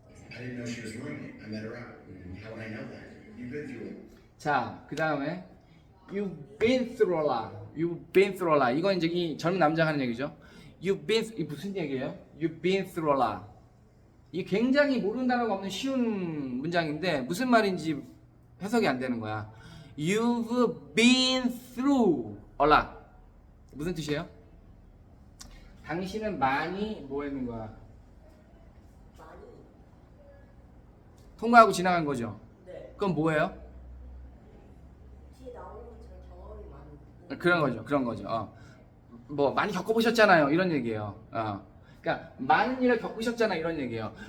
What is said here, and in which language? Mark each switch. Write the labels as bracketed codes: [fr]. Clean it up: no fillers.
[en] I didn't know she was a roommate. I met her out. How would I know that? You've been through it. [ko] 자, 그 다음에 [en] You've been through a lot. You've been through a lot. [ko] 이건 이제 이 젊은 남자가 하는 얘기죠. [en] You've been [ko] 이 무슨 얘기예요? [en] You've been through a lot. [ko] 이게 굉장히 모르는 단어가 없는 쉬운 문장인데 무슨 말인지 해석이 안 되는 거야. [en] You've been through a lot. [ko] 무슨 뜻이에요? 당신은 많이 뭐 했는 거야? 통과하고 지나간 거죠. 네. 그건 뭐예요? 뒤에 나오는 것처럼 경험이 많은. 그런 거죠. 뭐 많이 겪어보셨잖아요. 이런 얘기예요. 그러니까 많은 일을 겪으셨잖아. 이런 얘기예요.